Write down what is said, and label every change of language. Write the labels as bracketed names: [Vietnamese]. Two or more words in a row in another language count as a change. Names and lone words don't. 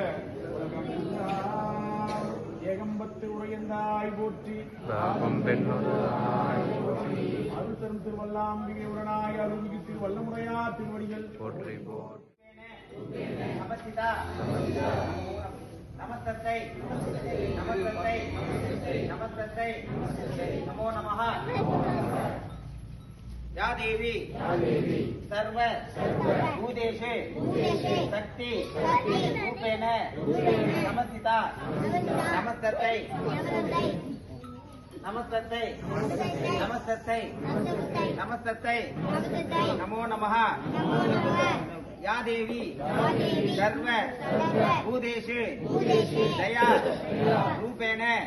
[Tamil] ஏகம்பத்து உரையந்தாய் போற்றி அருள் தரும் திருவல்லாம்பிகை உடனாய் அருள்மிகு திருவல்லமுறையா திருவடிகள் போற்றி [Sanskrit] नमस्ते नमस्ते नमस्ते नमो नमः या देवी सर्व भूतेषु शक्ति रूपेण नमस्थिता नमस्ते नमस्ते नमस्ते नमस्ते नमो नमः या देवी सर्व भूतेषु दया रूपेण